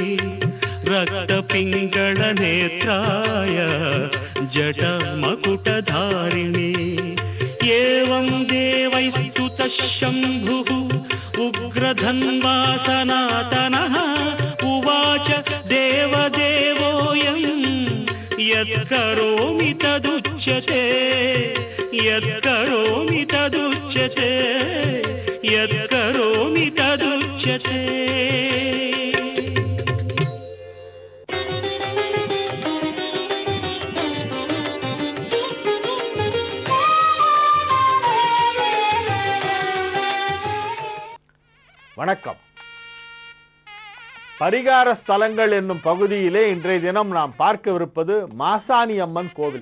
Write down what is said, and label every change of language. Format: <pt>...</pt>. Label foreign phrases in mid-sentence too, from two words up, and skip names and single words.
<sa>रक्तपिङ्गळनेत्राय जटमकुटधारिणे एवं देवैस्तुतः शम्भुः उग्रधन्वा सनातनः उवाच देवदेवोऽयं यत्करोमि तदुच्यते यत्करोमि तदुच्यते यत्करोमि तदुच्यते.</sa> <ta>வணக்கம். பரிகார ஸ்தலங்கள் என்னும் பகுதியிலே இன்றைய தினம் நாம் பார்க்கவிருப்பது மாசாணி அம்மன் கோவில்.</ta>